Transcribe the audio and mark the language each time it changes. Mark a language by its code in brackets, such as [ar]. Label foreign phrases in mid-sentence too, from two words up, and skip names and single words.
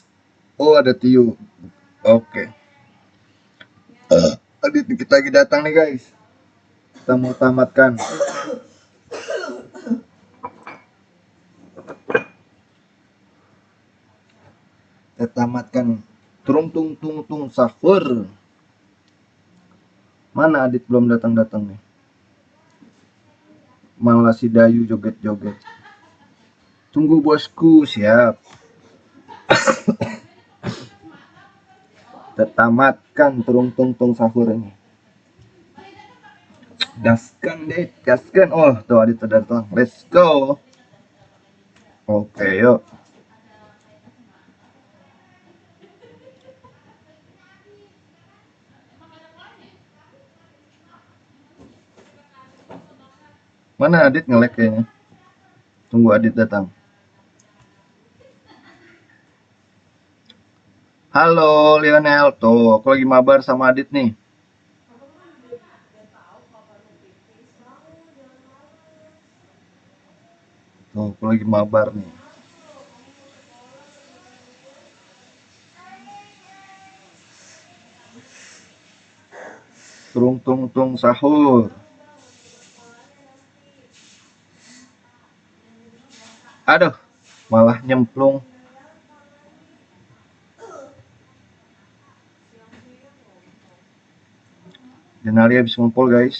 [id] Oh, ada Tiu. Oke. Adit kita lagi datang nih guys. Kita mau tamatkan. Kita tamatkan turung tung tung tung sahur. Mana Adit belum datang-datang nih? Malah si Dayu joget-joget. Tunggu bosku, siap. Kita tamatkan turung tung tung sahur ini. Gaskan deh, gaskan. Oh, tuh Adit udah datang. [en] Let's go. [id] Oke, yuk. Mana Adit nge-lag kayaknya. Tunggu Adit datang. Halo Lionel, tuh aku lagi mabar sama Adit nih. Tuh aku lagi mabar nih. Turung tung tung sahur. Aduh, malah nyemplung. Denali habis ngumpul guys.